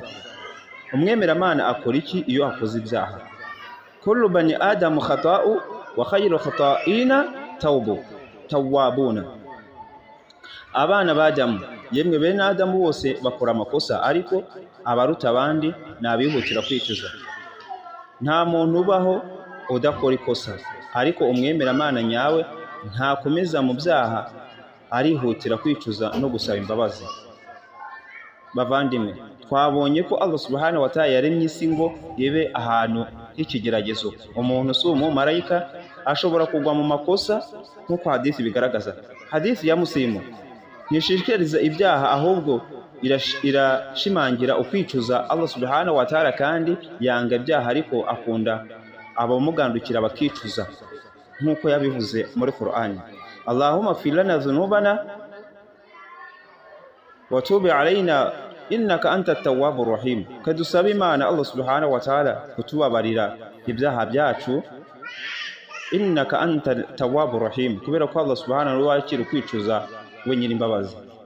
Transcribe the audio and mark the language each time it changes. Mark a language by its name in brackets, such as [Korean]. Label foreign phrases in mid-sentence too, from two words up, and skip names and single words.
[Kinyarwanda] Umwemeramana akora iki iyo akoze ibyaha? [Arabic] كل بني آدم خطاء وخير الخطائين التوابون. [Kinyarwanda] Abana b'Adamu, yemwe bene Adamu bose bakora amakosa, ariko abaruta abandi nabihutira kwicuza. Nta muntu ubaho udakora ikosa, ariko umwemeramana nyawe ntakomeza mu byaha, arihutira kwicuza no gusaba imbabazi. Bavandimwe, twabonye ko Allah [Arabic] سبحانه وتعالى [Kinyarwanda] yaremye isi ngo ibe ahantu h'ikigeragezo. Umuntu si umumarayika ashobora kugwa mu makosa nk'uko hadithi bigaragaza. Hadithi ya Muslimu ntishishikariza ibyaha ahubwo irashimangira ukwicuza Allah [Arabic] سبحانه وتعالى [Kinyarwanda] kandi yanga ibyaha ariko akunda abamugandukira bakicuza nkuko yabivuze muri Qur'ani. [Arabic] اللهم اغفر لنا ذنوبنا وتب علينا إنك أنت التواب الرحيم. [Kinyarwanda] Kadusaba Imana Allah [Arabic] سبحانه وتعالى [Kinyarwanda] kutubabarira ibyaha byacu, [Arabic] إنك أنت التواب الرحيم, [Kinyarwanda] kubera ko Allah [Arabic] سبحانه وتعالى [Kinyarwanda] akiri kwicuza wenyine imbabazi.